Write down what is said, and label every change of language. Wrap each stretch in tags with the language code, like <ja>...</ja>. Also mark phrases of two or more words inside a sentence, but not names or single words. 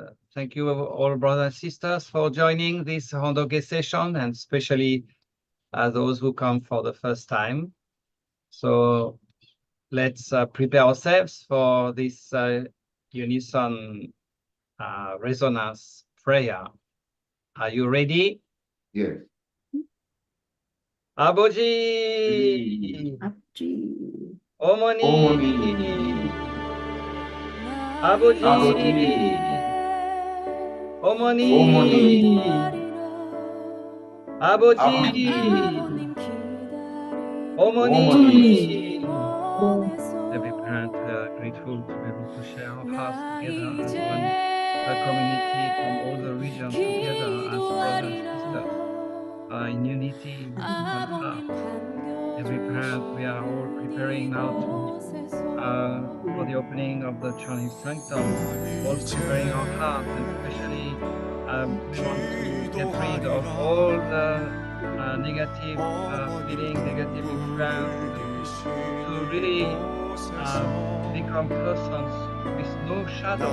<en>Thank you all brothers and sisters for joining this Hondoge session, and especially those who come for the first time. So let's prepare ourselves for this unison resonance prayer. Are you ready? Yes. Aboji, Abji. Omoni, Omoni. Aboji, Aboji. Omoni, Omoni.</en> <ko>아버지, 어머니.</ko> <en>Every parent, we are grateful to be able to share our hearts together as one community from all the regions together as brothers and sisters in unity with one heart. Every parent, we are all preparing now for the opening of the Chinese sanctum, all preparing our hearts, and especially we want to get rid of all the negative feeling, negative experience, to really become persons with no shadow.</en>